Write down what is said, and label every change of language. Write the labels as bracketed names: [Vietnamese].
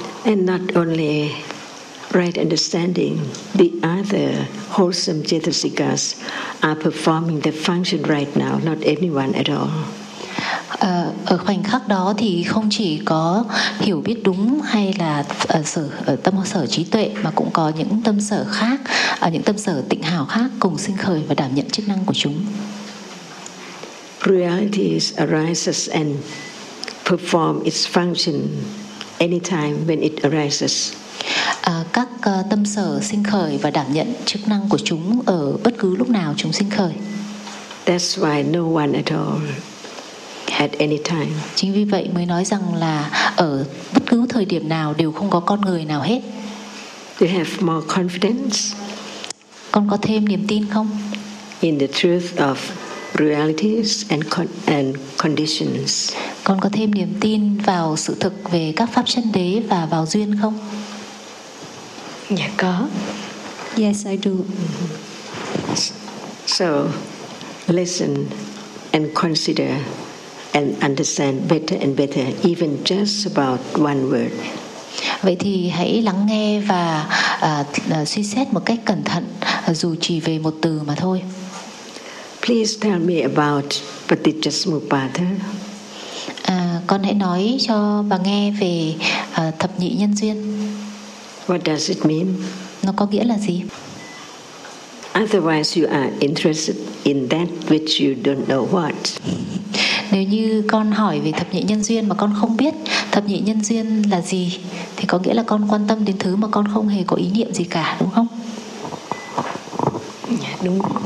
[English] And not only right understanding, the other wholesome chetasikas are performing the function right now, not anyone at all. [Vietnamese] Ở khoảnh khắc đó thì không chỉ có hiểu biết đúng hay là tâm sở trí tuệ, mà cũng có những tâm sở khác, những tâm sở tịnh hảo khác cùng sinh khởi và đảm nhận chức năng của chúng. [English] Reality arises and perform its function anytime when it arises. [Vietnamese] Các tâm sở sinh khởi và đảm nhận chức năng của chúng ở bất cứ lúc nào chúng sinh khởi. [English] That's why no one at all at any time. [Vietnamese] Chính vì vậy mới nói rằng là ở bất cứ thời điểm nào đều không có con người nào hết. [English] You have more confidence. [Vietnamese] Con có thêm niềm tin không? [English] In the truth of realities and conditions. [Vietnamese] Con có thêm niềm tin vào sự thực về các pháp chân đế và vào duyên không? Dạ có. [English] Yes, I do. So listen and consider and understand better and better, even just about one word. [Vietnamese] Vậy thì hãy lắng nghe và suy xét một cách cẩn thận, dù chỉ về một từ mà thôi. [English] Please tell me about Patijasamupada. [Vietnamese] Con hãy nói cho bà nghe về thập nhị nhân duyên. [English] What does it mean? [Vietnamese] Nó có nghĩa là gì? [English] Otherwise, you are interested in that which you don't know what. [Vietnamese] Nếu như con hỏi về thập nhị nhân duyên mà con không biết thập nhị nhân duyên là gì, thì có nghĩa là con quan tâm đến thứ mà con không hề có ý niệm gì cả, đúng không? Đúng.